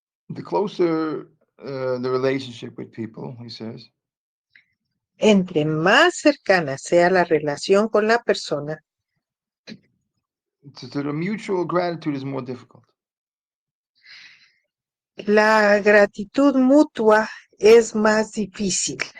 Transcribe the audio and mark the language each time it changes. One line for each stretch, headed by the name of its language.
English: The closer the relationship with people, he says,
Spanish: Entre más cercana sea la relación con la persona,
English: so the mutual gratitude is more difficult.
Spanish: la gratitud mutua es más difícil.